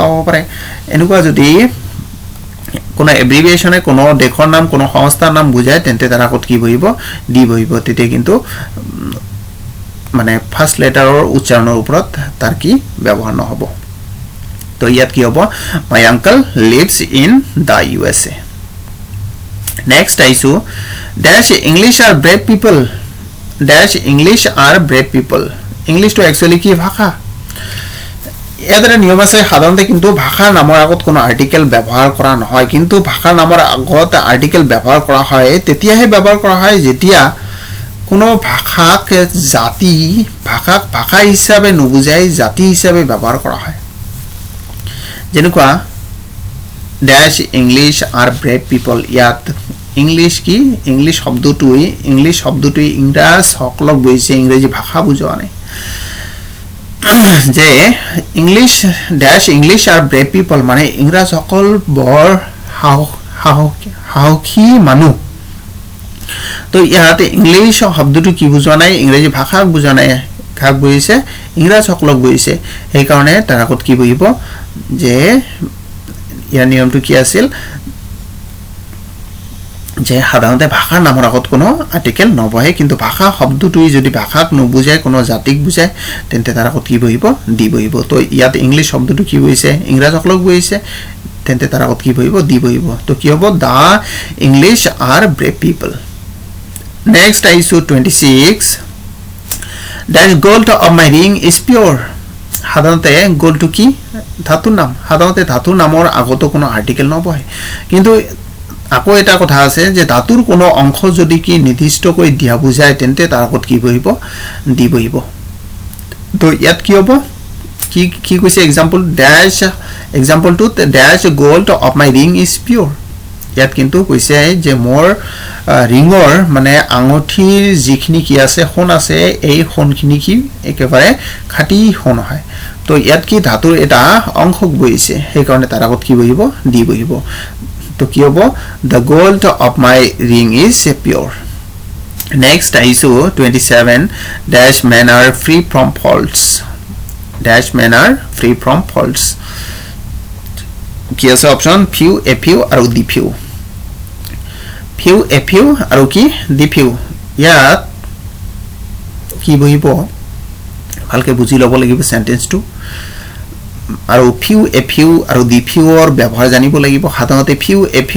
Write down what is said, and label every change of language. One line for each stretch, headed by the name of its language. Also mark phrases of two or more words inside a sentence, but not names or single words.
Assamese: হ'ব পাৰে এনেকুৱা যদি কোনো এব্রিভিয়েশনে কোনো দেশৰ নাম কোনো সংস্থাৰ নাম বুজায় তেন্তে তাৰ আগত কি বহিব ডি বহিব তেতে কিন্তু মানে
English: first letterৰ
Assamese: উচ্চাৰণৰ ওপৰত তাৰ কি ব্যৱহাৰ নহব তো ইয়াত কি হ'ব
English: my uncle lives in the USA next
Assamese: আইছো
English: dash English are brave people
Assamese: ইংলিশ তো একচুয়ালি কি ভাষা ইয়াতে নিয়ম আছে সাধাৰণতে কিন্তু ভাষা নামৰ আগত কোনো আৰ্টিকেল ব্যৱহাৰ কৰা নহয় কিন্তু ভাষা নামৰ আগত আৰ্টিকেল ব্যৱহাৰ কৰা হয় তেতিয়াহে ব্যৱহাৰ কৰা হয় যেতিয়া কোনো ভাষাক জাতি ভাষা হিচাপে নুবুজাই জাতি হিচাপে ব্যৱহাৰ কৰা হয় যেনেকুৱা
English: dash English are brave people
Assamese: ইয়াত ইংলিশ কি ইংলিশ শব্দটোই ইংৰাজ সকলক বুজাইছে ইংৰাজী ভাষা বুজোৱা নাই যে
English: English dash English are brave people
Assamese: মানে ইংৰাজ সকল বৰ সাহসী মানুহ তো ইয়াতে ইংলিশ শব্দটো কি বুজোৱা নাই ইংৰাজী ভাষা বুজোৱা নাই কাক বুজাইছে ইংৰাজ সকলক বুজাইছে এই কাৰণে তাৰ আগত কি বহিব যে ইয়াৰ নিয়মটো কি আছিল যে সাধাৰণতে ভাষাৰ নামৰ আগত কোনো আৰ্টিকেল নবহে কিন্তু ভাষা শব্দটোই যদি ভাষাক নুবুজায় কোনো জাতিক বুজায় তেন্তে তাৰ আগত কি বহিব দি বহিব তো ইয়াত ইংলিশ শব্দটো কি বুজাইছে ইংৰাজ সকলক বুজাইছে তেন্তে তাৰ আগত কি বহিব দি বহিব তো কি হ'ব
English: the English are brave people next
Assamese: আইছো 26
English: that gold of my ring is pure
Assamese: সাধাৰণতে গোল্ডটো কি ধাতুৰ নাম সাধাৰণতে ধাতুৰ নামৰ আগতো কোনো আৰ্টিকেল নবহে কিন্তু আকৌ এটা কথা আছে যে ধাতুৰ কোনো অংশ যদি কি নিৰ্দিষ্টকৈ দিয়া বুজায় তেন্তে তাৰ আগত কি বহিব দি বহিব তো ইয়াত কি হ'ব কি কৈছে
English: example two dash gold of my ring is pure
Assamese: ইয়াত কিন্তু কৈছে যে মোৰ ৰিঙৰ মানে আঙঠিৰ যিখিনি কি আছে সোণ আছে এই সোণখিনি কি একেবাৰে খাঁটি সোণ হয় তো ইয়াত কি ধাতুৰ এটা অংশক বহিছে সেই কাৰণে তাৰ আগত কি বহিব দি বহিব তো কি হ'ব
English: the gold of my ring is pure next
Assamese: আইছো 27
English: dash men are free from faults dash men are free from faults
Assamese: কি আছে
English: option few a few
Assamese: আৰু
English: the few few a few
Assamese: আৰু কি
English: the few
Assamese: ইয়াত কি বহিব ভালকে বুজি ল'ব লাগিব সেন্টেন্সটো আৰু
English: few a few
Assamese: আৰু
English: the fewৰ
Assamese: ব্যৱহাৰ জানিব লাগিব সাধাৰণতে
English: few a few